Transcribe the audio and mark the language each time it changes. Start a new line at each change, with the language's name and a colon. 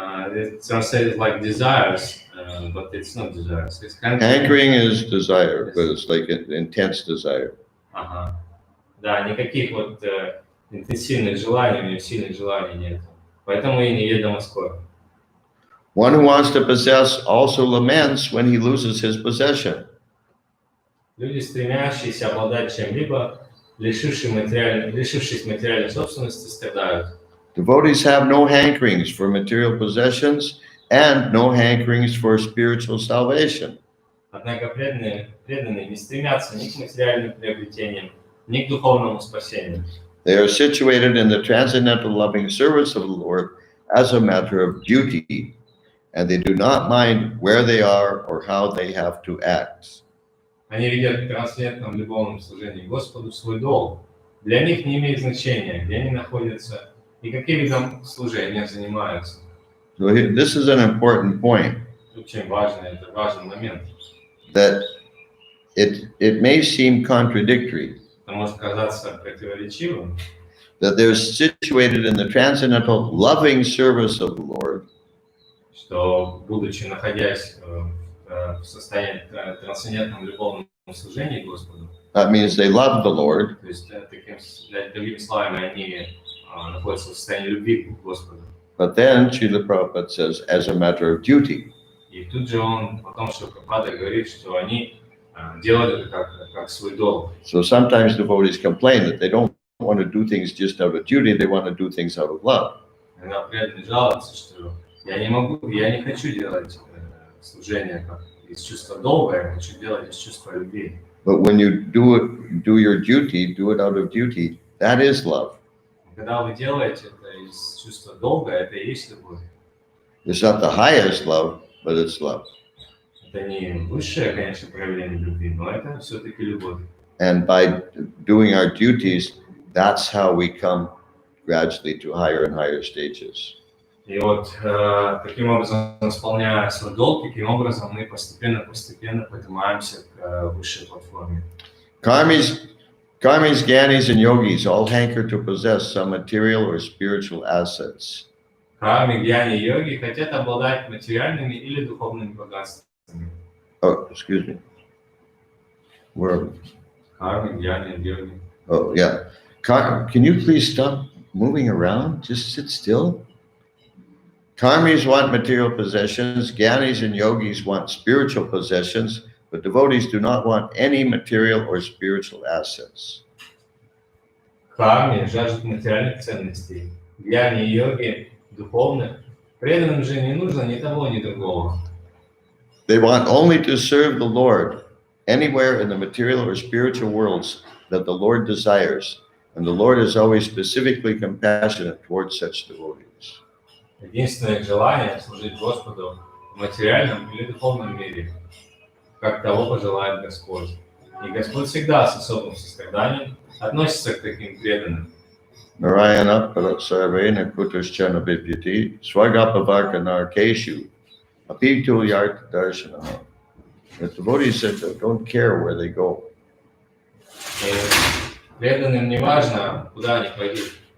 English: It translated like desires, but it's not desires. It's kind of... Hankering is desire, but it's like an intense desire.
Russian: Ага. Да, никаких вот интенсивных желаний, у нее сильных желаний нет. Поэтому ей неведома скорбь.
English: One who wants to possess also laments when he loses his possession.
Russian: Люди, стремящиеся обладать чем-либо, лишившись материальной собственности, страдают.
English: Devotees have no hankerings for material possessions and no hankerings for spiritual salvation.
Russian: Однако преданные не стремятся ни к материальным приобретениям, ни к духовному спасению.
English: They are situated in the transcendental loving service of the Lord as a matter of duty, and they do not mind where they are or how they have to act.
Russian: Они видят в трансцендентном любовном служении Господу свой долг. Для них не имеет значения, где они находятся и каким видом служения занимаются.
English: So this is an important point.
Russian: Очень важный, это важный момент.
English: That it may seem contradictory.
Russian: Это может казаться противоречивым.
English: That they're situated in the transcendental loving service of the Lord.
Russian: Что, находясь в состоянии трансцендентном любовном служении Господу,
English: That means they love the Lord,
Russian: То есть, другими словами, они находятся в состоянии любви к Господу.
English: but then Srila Prabhupada says, as a matter of duty.
Russian: И тут же он потом, что Прабхупада говорит, что они делают это как свой долг.
English: So sometimes devotees complain that they don't want to do things just out of duty, they want to do things out of love.
Russian: Иногда преданные жалуются, что я не хочу делать служение как из чувства долга, я хочу делать из чувства любви.
English: But when you do your duty, do it out of duty, that is love.
Russian: Когда вы делаете это из чувства долга, это и есть любовь.
English: It's not the highest love, but it's love.
Russian: Это не высшее, конечно, проявление любви, но это все-таки любовь.
English: And by doing our duties, that's how we come gradually to higher and higher stages.
Russian: И вот таким образом, исполняя свой долг, таким образом мы постепенно поднимаемся к высшей платформе.
English: Karmis, Gyanis, and Yogis all hanker to possess some material or spiritual assets.
Russian: Карми, гьяни и йоги хотят обладать материальными или духовными богатствами.
English: Oh, excuse me. Where are we?
Russian: Карми, гьяни и йоги.
English: Oh, yeah. Can you please stop moving around? Just sit still. Karmis want material possessions, Gyanis and Yogis want spiritual possessions, but devotees do not want any material or spiritual assets.
Russian: Карми жаждут материальных ценностей, гьяни и йоги духовных. Преданным же не нужно ни того, ни другого.
English: They want only to serve the Lord anywhere in the material or spiritual worlds that the Lord desires, and the Lord is always specifically compassionate towards such devotees.
Russian: Единственное их желание — служить Господу в материальном или духовном мире, как того пожелает Господь. И Господь всегда с особым состраданием относится к таким преданным.
Sanskrit: Narayana Paratsarvena Kutushchana Vipyati Swagapavarka Narkeshu Apitu Yarta Darshana.
English: The devotees said don't care where they go.
Russian: И преданным не важно, куда они пойдут.